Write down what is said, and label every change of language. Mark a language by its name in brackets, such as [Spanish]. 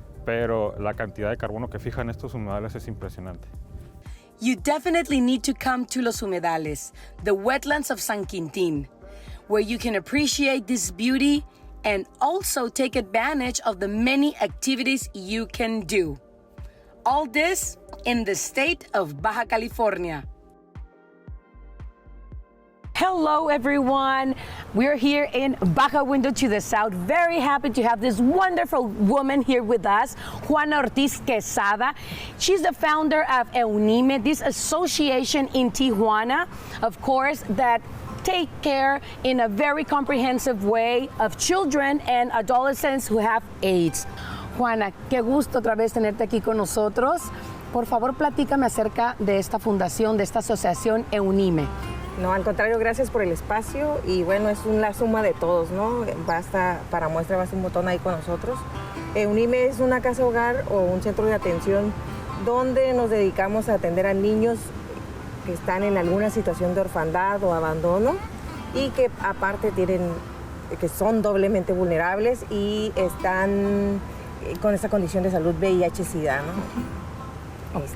[Spanish] Pero la cantidad de carbono que fijan estos humedales es impresionante. [English] You definitely need to come to Los Humedales, the Wetlands of San Quintin, where you can appreciate this beauty and also take advantage of the many activities you can do. All this in the state of Baja California. Hello, everyone. We're here in Baja Window to the south. Very happy to have this wonderful woman here with us, Juana Ortiz Quesada. She's the founder of Eunime, this association in Tijuana, of course, that take care in a very comprehensive way of children and adolescents who have AIDS. [Spanish] Juana, qué gusto otra vez tenerte aquí con nosotros. Por favor, platícame acerca de esta fundación, de esta asociación Eunime. No, al contrario, gracias por el espacio y bueno, es la suma de todos, ¿no? Basta, para muestra, basta un botón ahí con nosotros. Eunime es una casa hogar o un centro de atención donde nos dedicamos a atender a niños que están en alguna situación de orfandad o abandono y que aparte que son doblemente vulnerables y están con esta condición de salud VIH-Sida, ¿no?